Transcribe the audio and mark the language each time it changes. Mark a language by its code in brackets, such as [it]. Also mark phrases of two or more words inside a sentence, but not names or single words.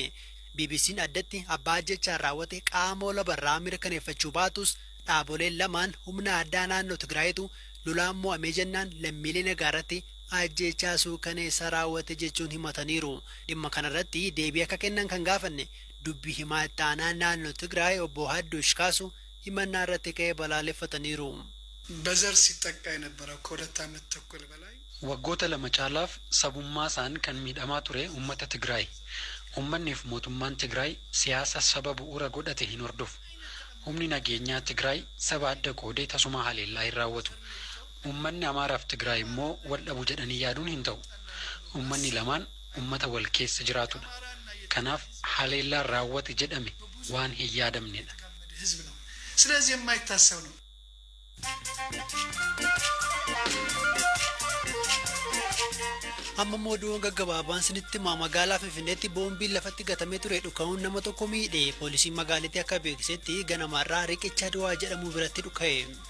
[om] BBC'n addatti abbaa ajjechaa raawwate qaama olabarraa mirkaneeffachuu baatus dhaaboleen lamaan humna addaa naannoo Tigraayitu lolaan mo'amee jennaan lammiilee nagaarratti ajjechaa suukaneessa raawwate jechuun himataniiru. Dhimma kanarratti deebii akka kennan kan gaafanne dubbii himaa ittaanaa naannoo Tigraay obbo Hadduush Kaasu himannaa irratti ka'ee balaaleffataniiru. [am] በዘር ሲጠቃ የነበረው ከሁለት ዓመት ተኩል በላይ [om] waggoota lama caalaaf sabummaa isaan kan miidhamaa ture uummata Tigraay. Uummanniif mootummaan Tigraay siyaasa saba bu'uura godhate hin hordofu. Humni nageenyaa Tigraay saba adda qoodee tasuma haleellaa hin raawwatu. Uummanni Amaaraaf Tigraay immoo wal dhabu jedhanii yaaduun hin ta'u. Uummanni lamaan uummata wal keessa jiraatudha. Kanaaf haleellaan raawwate jedhame waan hin yaadamnedha. [am] ስለዚህ የማይታሰብ ነው። [om] Amma mooduun gaggabaabaan sinitti magaalaa Finfinneetti boombiin lafatti gatamee ture dhuka'uun nama tokko miidhe. Poolisiin magaalittii akka beeksisetti ganamarraa riqicha du'aa jedhamu biratti dhuka'e.